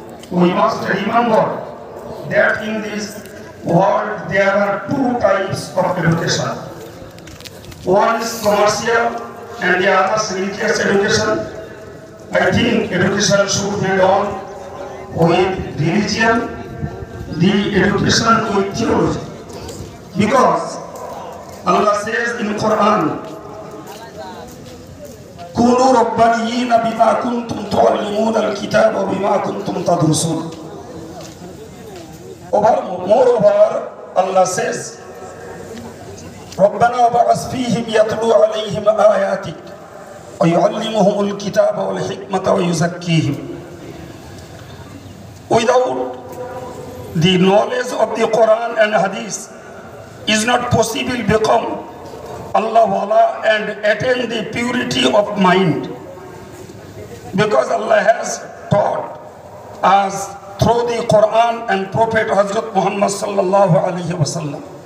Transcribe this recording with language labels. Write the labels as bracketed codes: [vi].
[en] We must remember that in this world there are two types of education. One is commercial and the other is religious education. I think education should be done with religion, the education with theology. Because Allah says in Quran, [ar] كونوا ربانيين بما كنتم تعلمون الكتاب وبما كنتم تدرسون. [en] Moreover, Allah says, [ar] ربنا وبعث فيهم يتلو عليهم آياتك ويعلمهم الكتاب والحكمة ويزكيهم. [en] Without the knowledge of the Quran and Hadith, is not possible become Allah Wala and attain the purity of mind. Because Allah has taught us through the Quran and Prophet Hazrat Muhammad sallallahu alaihi wasallam.